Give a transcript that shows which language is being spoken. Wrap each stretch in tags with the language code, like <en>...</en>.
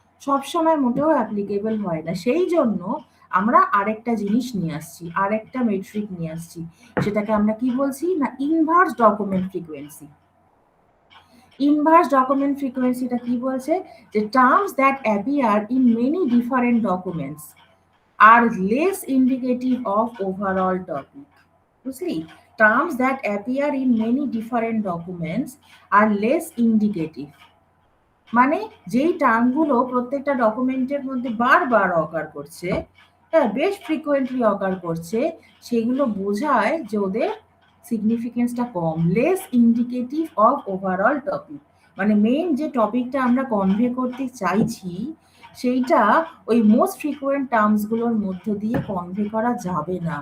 <bn>সব সময় মোটেও অ্যাপ্লিকেবল হয় না। সেই জন্য আমরা আরেকটা জিনিস নিয়ে আসছি, আরেকটা মেট্রিক নিয়ে আসছি। সেটাকে আমরা কি বলছি না, inverse document frequency.</bn> <en>Inverse document ফ্রিকোয়েন্সিটা কি বলছে, যে terms that appear in many different documents are less indicative of overall topic. বুঝলি, terms that appear in many different documents are less indicative।</en> <bn>মানে যেই টার্মগুলো প্রত্যেকটা ডকুমেন্টের মধ্যে বারবার অকার করছে, হ্যাঁ বেশ ফ্রিকোয়েন্টলি অকার করছে, সেগুলো বোঝায় যে ওদের সিগনিফিকেন্সটা কম, less indicative of overall topic. মানে মেইন যে টপিকটা আমরা কনভে করতে চাইছি, সেইটা ওই মোস্ট ফ্রিকুয়েন্ট টার্মসগুলোর মধ্য দিয়ে কনভে করা যাবে না।</bn>